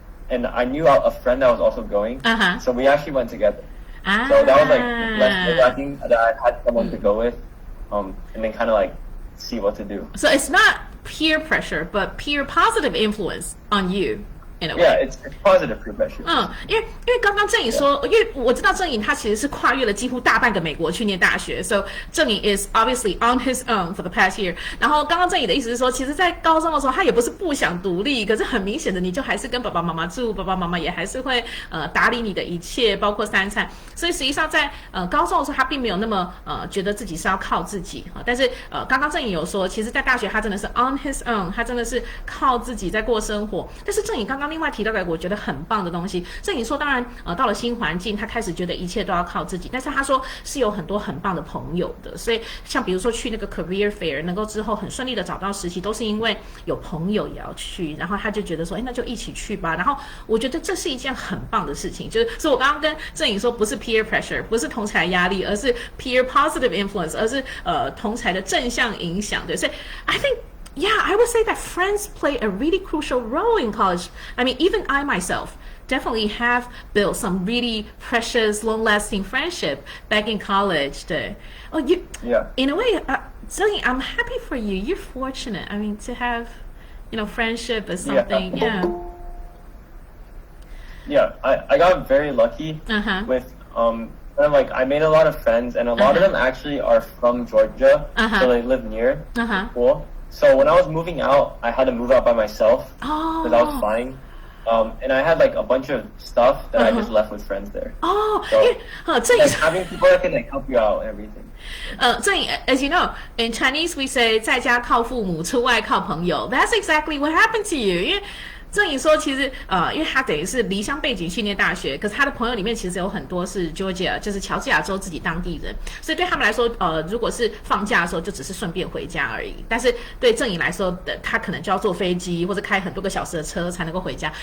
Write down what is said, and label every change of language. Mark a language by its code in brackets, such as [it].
[en] and I knew a friend that was also going, so we actually went together. So that was like less nerve-wracking that I had someone to go with, and then kind of like see what to do. So it's not peer pressure, but peer positive influence on you. In a way. Yeah, it's positive peer pressure. [zh] 因为刚刚郑颖说，因为我知道郑颖他其实是跨越了几乎大半个美国去念大学， [en] so 郑颖 is obviously on his own for the past year。 [zh] 然后刚刚郑颖的意思是说，其实，在高中的时候，他也不是不想独立，可是很明显的，你就还是跟爸爸妈妈住，爸爸妈妈也还是会打理你的一切，包括三餐。所以实际上在高中的时候，他并没有那么觉得自己是要靠自己但是刚刚郑颖有说，其实，在大学他真的是 [en] on his own， [zh] 他真的是靠自己在过生活。但是郑颖刚刚另外提到的我觉得很棒的东西，郑颖说，当然到了新环境，他开始觉得一切都要靠自己，但是他说是有很多很棒的朋友的，所以像比如说去那个 career fair， 能够之后很顺利的找到实习，都是因为有朋友也要去，然后他就觉得说，那就一起去吧。然后我觉得这是一件很棒的事情，就是所以我刚刚跟郑颖说，不是 peer pressure， 不是同侪压力，而是 peer positive influence， 而是同侪的正向影响。对，所以 [en] I think。Yeah, I would say that friends play a really crucial role in college. I mean, even I myself definitely have built some really precious, long-lasting friendship back in college. Oh, in a way, Zheng, I'm happy for you. You're fortunate. I mean, to have, friendship is something. Yeah, I got very lucky with kind of like I made a lot of friends, and a lot of them actually are from Georgia, so they live near school. So when I was moving out, I had to move out by myself because I was flying. And I had like a bunch of stuff that I just left with friends there. So like, having people that can like help you out and everything. As you know, in Chinese we say [zh] 在家靠父母，出外靠朋友. [en] That's exactly what happened to you. [zh] 因为郑颖说，其实因为他等于是离乡背景去念大学，可是他的朋友里面其实有很多是 Georgia， 就是乔治亚州自己当地人，所以对他们来说，如果是放假的时候，就只是顺便回家而已。但是对郑颖来说，他可能就要坐飞机或者开很多个小时的车才能够回家。